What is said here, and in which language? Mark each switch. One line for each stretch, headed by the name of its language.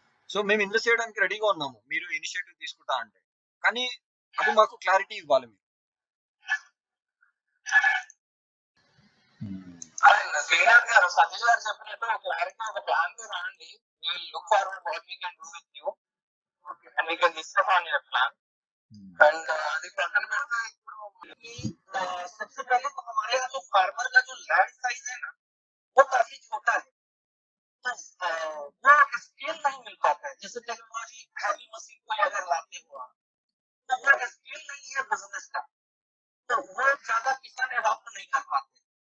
Telugu: So మేము invest చేయడానికి రెడీగా ఉన్నాము, మీరు ఇనిషియేటివ్ తీసుకుంటా అంటే. కానీ అది మాకు క్లారిటీ ఇవ్వాలి మీరు. శ్రీనాథ్ గారు, సతీష్ గారు చెప్పినట్టు క్లారిటీ ఒక ప్లాన్ తో రాండి.
English: we'll look forward what we can do with you, and we can discuss on your plan. And the
Hindi: प्रकरण में आता है कि सबसे पहले तो हमारे यहाँ जो फार्मर का जो लैंड साइज है ना वो काफी छोटा है, तो वो स्केल नहीं मिल पाता है। जैसे टेक्नोलॉजी हैवी मशीन को अगर लाते हुआ तो वो स्केल नहीं है बिजनेस का, तो वो ज्यादा किसान अडॉप्ट नहीं कर पाते।